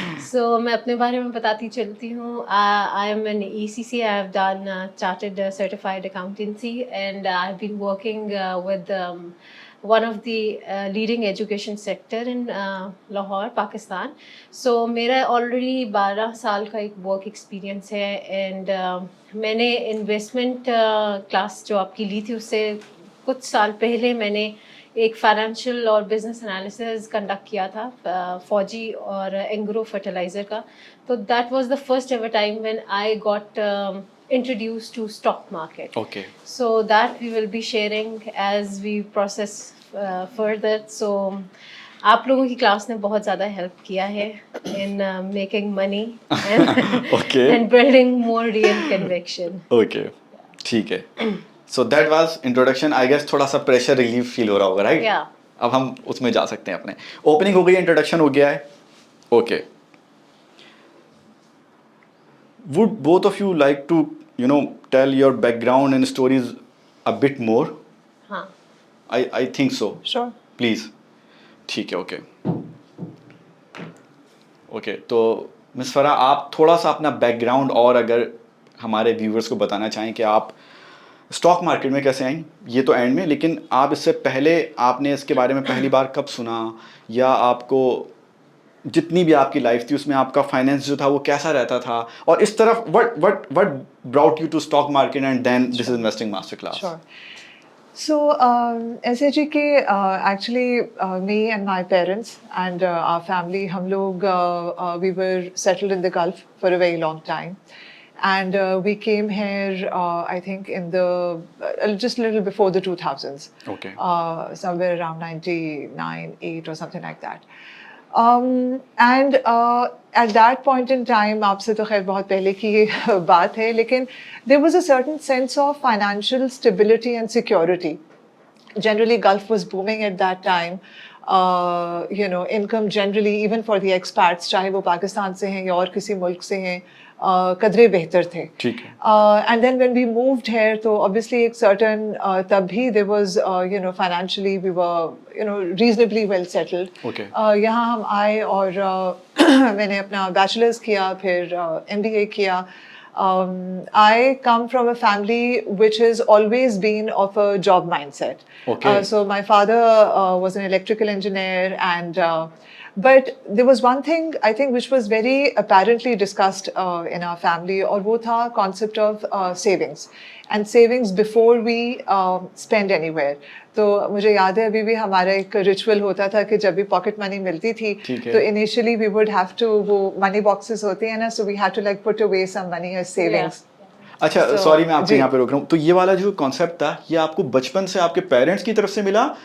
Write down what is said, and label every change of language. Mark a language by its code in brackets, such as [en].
[hi] So मैं अपने बारे में बताती चलती हूँ. [en] I am an ECC. I have done chartered certified accountancy, and I've been working with one of the leading education sector in Lahore, Pakistan. [hi] So मेरा already 12 साल का एक work experience है, [en] and मैंने [hi] investment class जो आपकी ली थी उससे कुछ साल पहले मैंने एक फाइनेंशियल और बिजनेस एनालिसिस कंडक्ट किया था फौजी और एंग्रो फर्टिलाइजर का. [en] तो that was the first ever time when I got introduced to stock market. Okay. So that we will be sharing as we process further. [hi] So आप लोगों की क्लास ने बहुत ज़्यादा हेल्प किया है [en] in making money Okay. and building more real conviction. [hi] Okay. ठीक है. [en] So that was introduction. I guess [hi] थोड़ा सा pressure relief feel हो रहा होगा, [en] right? Yeah. [hi] अब हम उसमें जा सकते हैं अपने. [en] Opening हो गई है, introduction हो गया है. Okay. Would both of you like to, tell your background and stories a bit more? [hi] हाँ. [en] I think so. Sure. Please. [hi] ठीक है, [en] okay. [hi] Okay, तो मिस फरा आप थोड़ा सा अपना बैकग्राउंड और अगर हमारे व्यूवर्स को बताना चाहें कि आप स्टॉक मार्केट में कैसे आई, ये तो एंड में, लेकिन आप इससे पहले आपने इसके बारे में पहली बार कब सुना, या आपको जितनी भी आपकी लाइफ थी उसमें आपका फाइनेंस जो था वो कैसा रहता था, और इस तरफ [en] what brought you to stock market and then this is investing master class? Sure. So, SAG actually me and my parents and our family, [hi] हम लोग [en] we were settled in the Gulf for a very long time, and we came here I think in the just a little before the 2000s. Okay. Somewhere around 99, 8 or something like that. And at that point in time, [hi] आपसे तो खैर बहुत पहले की ये बात है, लेकिन [en] there was a certain sense of financial stability and security. Generally, Gulf was booming at that time. Income generally, even for the expats, [hi] चाहे वो पाकिस्तान से हैं या और किसी मुल्क से हैं, कदरे बेहतर थे. ठीक है. [en] And then when we moved here, [hi] तो obviously एक certain तब भी [en] there was financially we were reasonably well settled. Okay. [hi] यहाँ हम आए और मैंने अपना bachelor's किया, फिर MBA किया. [en] I come from a family which has always been of a job mindset. Okay. So my father was an electrical engineer, and but there was one thing I think which was very apparently discussed in our family, [hi] और वो था [en] concept of savings and savings before we spend anywhere. [hi] तो मुझे याद है अभी भी हमारा एक रिचुअल होता था कि जब भी पॉकेट मनी मिलती थी तो initially [en] we would have to, [hi] वो मनी बॉक्सेस होते हैं ना, [en] So we had to like put away some money as savings. [hi] अच्छा, सॉरी मैं आपको यहाँ पे रोक रहा हूँ. तो ये वाला जो कॉन्सेप्ट था ये आपको बचपन से आपके पेरेंट्स की तरफ से मिला?